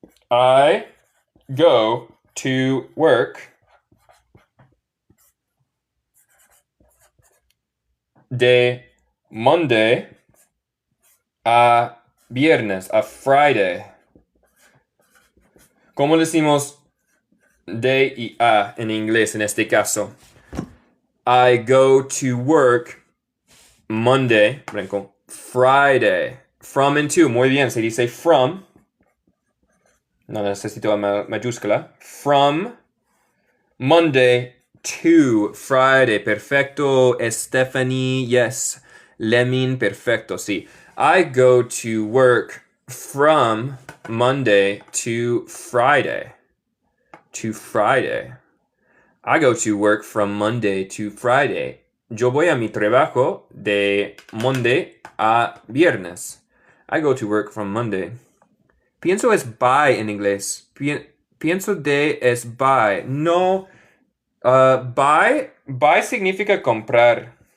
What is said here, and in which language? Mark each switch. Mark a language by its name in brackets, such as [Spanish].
[English] I go to work de Monday [Spanish] a viernes, [English] a Friday. [Spanish] ¿Cómo decimos de y a en inglés en este caso? [English] I go to work Monday, Friday. From and to, [Spanish] muy bien, se dice from. No necesito la mayúscula. [English] From Monday to Friday. [Spanish] Perfecto, Stephanie, yes. Lemin, perfecto, sí. [English] I go to work from Monday to Friday. To Friday. I go to work from Monday to Friday. [Spanish] Yo voy a mi trabajo de Monday a viernes. [English] I go to work from Monday. [Spanish] Pienso es buy en inglés. Pienso de es buy. No. Buy significa comprar.